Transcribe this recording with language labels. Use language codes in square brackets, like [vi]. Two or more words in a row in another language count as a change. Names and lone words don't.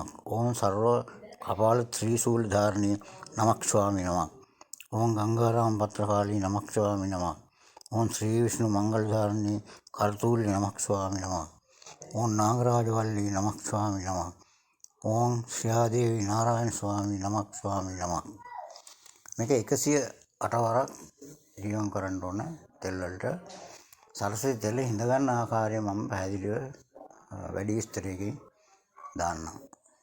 [sa] ओम सर्व कपाल त्रिशूल धारणी नमः स्वामी नमः। ओम गंगाराम पत्रकाली नमः स्वामी नमः। ओम श्री विष्णु मंगल धारणी कर्तूली नमः स्वामी नमः। ओम नागराजवल्ली नमः स्वामी नमः। ओम श्रीदेवी नारायण स्वामी नमः स्वामी नमः। [si] මේක 108 වරක් ජීවම් කරන්න ඕන තෙල් වලට. සරස්වති තෙල් හිඳ ගන්න ආකාරය මම පැහැදිලිව වැඩි විස්තරයකින් දාන්නම්.